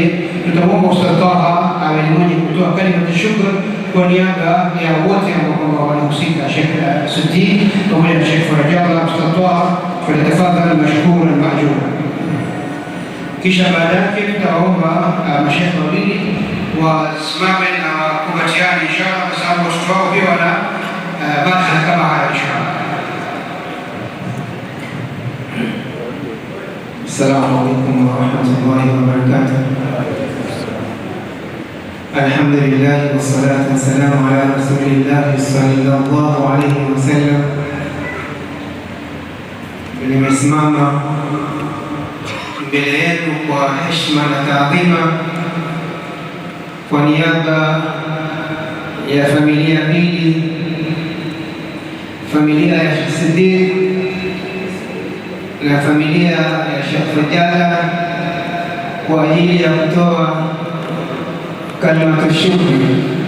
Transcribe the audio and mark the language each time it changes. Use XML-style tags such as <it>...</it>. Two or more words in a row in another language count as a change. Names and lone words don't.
<sw>Tutamwomba Ustadh Taha awe ni mwenye kutoa kalima ya shukrani kwa niaba ya wote ambao wanahusika, Sheikh Siddiq pamoja na Sheikh Farajallah. Ustadh Taha</sw> <ar>فليتفضل مشكورا مأجورا.</ar> <sw>Kisha baada yake tutaomba mashaikh wawili wasimame na kumbatiane inshallah, kwa sababu watoto wao pia wana baraka kama haya inshallah.</sw> <ar>السلام عليكم ورحمة الله وبركاته. الحمد لله والصلاة والسلام على رسول الله صلى الله عليه وسلم.</ar> <sw>Nimesimama mbele yenu kwa heshima na taadhima kwa niaba ya familia mbili, familia ya Sheikh Siddiq na familia ya Sheikh Farajallah, kwa ajili ya kutoa</sw> <ar>كلمة شكر.</ar>